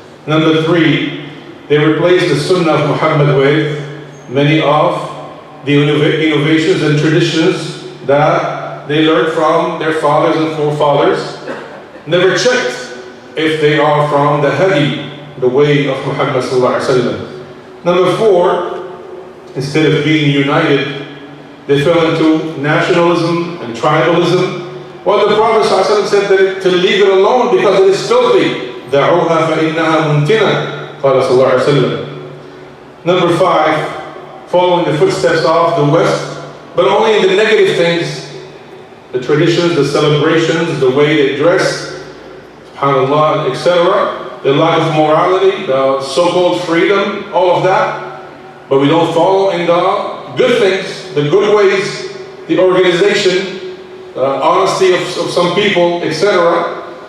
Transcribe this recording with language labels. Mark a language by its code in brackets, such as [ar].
[en] Number three, they replaced the Sunnah of Muhammad with many of the innovations and traditions that they learned from their fathers and forefathers, never checked if they are from the hadi, the way of Muhammad sallallahu alaihi wasallam. Number four, instead of being united, they fell into nationalism and tribalism. Well, the Prophet sallallahu alaihi wasallam said that to leave it alone because it is filthy. [ar] دعوها فإنها منتنة قال صلى الله عليه وسلم. [en] Number five, following the footsteps of the West, but only in the negative things, the traditions, the celebrations, the way they dress, subhanallah, etc., the lack of morality, the so-called freedom, all of that, but we don't follow in the good things, the good ways, the organization, the honesty of some people, etc.